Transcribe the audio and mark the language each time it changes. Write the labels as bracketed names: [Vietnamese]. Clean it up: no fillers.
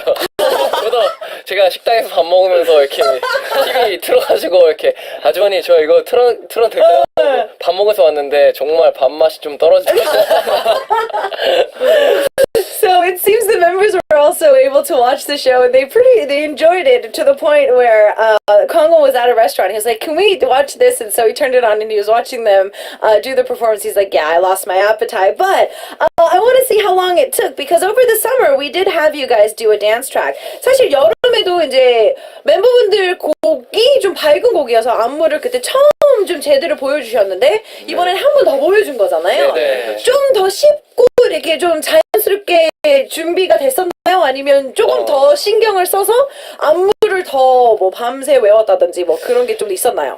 [Korean] 저도 제가 식당에서 밥 먹으면서 이렇게 TV 틀어가지고 이렇게 아주머니 저 이거 틀어도 될까요? 밥 먹어서 왔는데 정말 밥맛이 좀 떨어지더라고요. [English] So it seems the members were also able to watch the show, and they enjoyed it to the point where Kongo was at a restaurant. He was like, "Can we watch this?" And so he turned it on, and he was watching them do the performance. He's like, "Yeah, I lost my appetite, but I want to see how long it took because over the summer we did have you guys do a dance track. [Korean] 사실 여름에도 이제 멤버분들 곡이 좀 밝은 곡이어서 안무를 그때 처음 좀 제대로 보여주셨는데 이번엔 한 번 더 보여준 거잖아요. 네. 좀 더 쉽고 이렇게 좀 자연스럽게 준비가 됐었나요? 아니면 조금 더 신경을 써서 안무를 더 뭐 밤새 외웠다든지 뭐 그런 게 좀 있었나요?